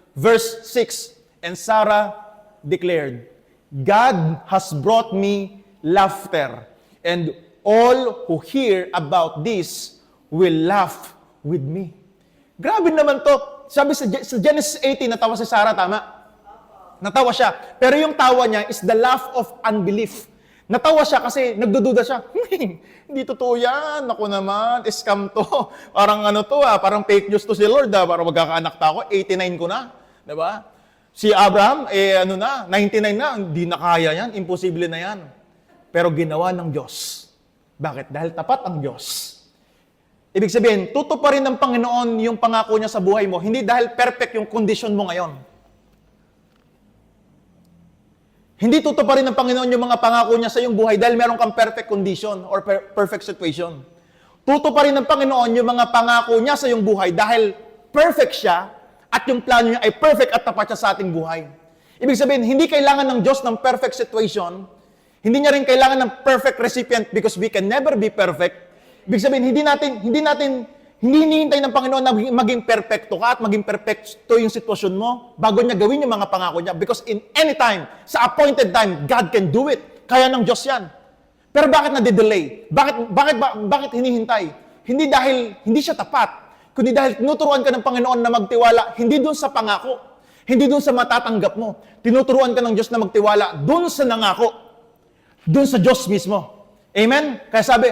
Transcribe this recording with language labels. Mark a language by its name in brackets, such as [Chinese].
[English] Verse 6, and Sarah declared, God has brought me laughter, and all who hear about this will laugh with me. [Filipino] Grabe naman to. Sabi sa Genesis 18, natawa si Sarah, tama? Natawa siya. Pero yung tawa niya [English] is the laugh of unbelief. [Filipino] Natawa siya kasi nagdududa siya. Hindi totoo yan. Ako naman, scam to. Parang parang fake news to si Lord. Parang magkakaanak ta ako, 89 ko na. Diba? Si Abraham, 99 na. Hindi na kaya yan. Imposible na yan. Pero ginawa ng Diyos. Bakit? Dahil tapat ang Diyos. Ibig sabihin, tutuparin ng Panginoon yung pangako niya sa buhay mo, hindi dahil perfect yung condition mo ngayon. Hindi tutuparin ng Panginoon yung mga pangako niya sa iyong buhay dahil meron kang perfect condition or perfect situation. Tutuparin ng Panginoon yung mga pangako niya sa iyong buhay dahil perfect siya at yung plano niya ay perfect at tapat siya sa ating buhay. Ibig sabihin, hindi kailangan ng Diyos ng perfect situation. Hindi niya rin kailangan ng perfect recipient [English] because we can never be perfect. [Filipino] Ibig sabihin, hindi hinihintay ng Panginoon na maging perfecto ka at maging perfecto yung sitwasyon mo bago niya gawin yung mga pangako niya. [English] Because in any time, sa appointed time, God can do it. [Filipino] Kaya ng Diyos yan. Pero bakit nade-delay? Bakit hinihintay? Hindi dahil hindi siya tapat, kundi dahil tinuturuan ka ng Panginoon na magtiwala, hindi dun sa pangako, hindi dun sa matatanggap mo. Tinuturuan ka ng Diyos na magtiwala dun sa nangako, dun sa Diyos mismo. Amen? Kaya